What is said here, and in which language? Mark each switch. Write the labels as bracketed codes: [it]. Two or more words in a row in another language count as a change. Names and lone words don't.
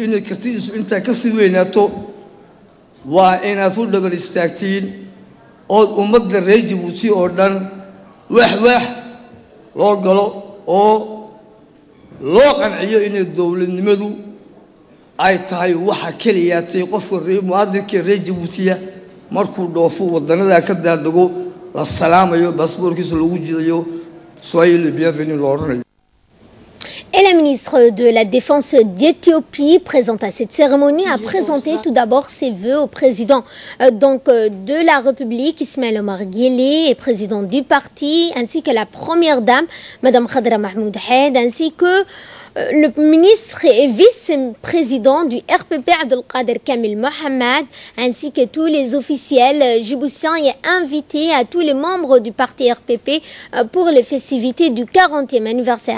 [so] inay kartidiisu intaa ka sii weynaato waa inaad u dhabar istaagtiin oo ummadda reer Djibouti oo dhan wax loo galo oo loo qanciyo inay dowladnimadu ay tahay waxa kaliya tay qofka muwaadinka reer Djibouti markuu dhoofo wadanada ka daadago la salaamayo baasaboorkiisa lagu jidayo [fr] soyez le bienvenu l'ordre. Et la ministre de la Défense d'Éthiopie, présente à cette cérémonie, a présenté tout d'abord ses vœux au président de la République, Ismaël Omar Guelleh, et président du parti, ainsi que la première dame, Madame Khadra Mahmoud Haid, ainsi que le ministre et vice-président du RPP, Abdelkader Kamil Mohamed, ainsi que tous les officiels djiboutiens et invités à tous les membres du parti RPP pour les festivités du 40e anniversaire.